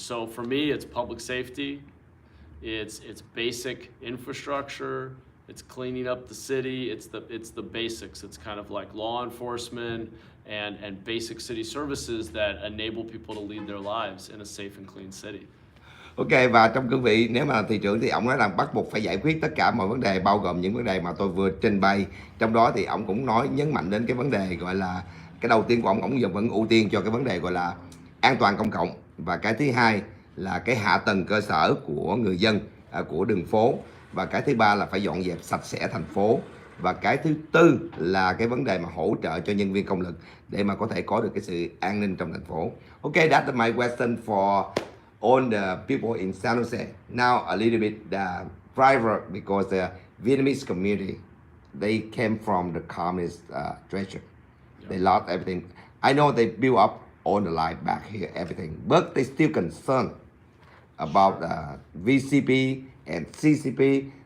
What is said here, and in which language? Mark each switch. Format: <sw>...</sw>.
<en>So for me, it's public safety, it's basic infrastructure, it's cleaning up the city, it's the basics. It's kind of like law enforcement and basic city services that enable people to lead their lives in a safe and clean city.</en> <vi>Ok, và trong cương vị nếu mà thị trưởng thì ông nói rằng bắt buộc phải giải quyết tất cả mọi vấn đề, bao gồm những vấn đề mà tôi vừa trình bày. Trong đó thì ông cũng nhấn mạnh đến cái vấn đề gọi là cái đầu tiên của ông vẫn ưu tiên cho cái vấn đề gọi là an toàn công cộng, và cái thứ hai là cái hạ tầng cơ sở của người dân, của đường phố, và cái thứ ba là phải dọn dẹp sạch sẽ thành phố, và cái thứ tư là cái vấn đề mà hỗ trợ cho nhân viên công lực để mà có thể có được cái sự an ninh trong thành phố.</vi> <en>Ok, that's my question for all the people in San Jose. Now a little bit private, because the Vietnamese community, they came from the communist treasure. They lost everything. I know they built up all the life back here, everything, but they still concerned about VCP and CCP.</en>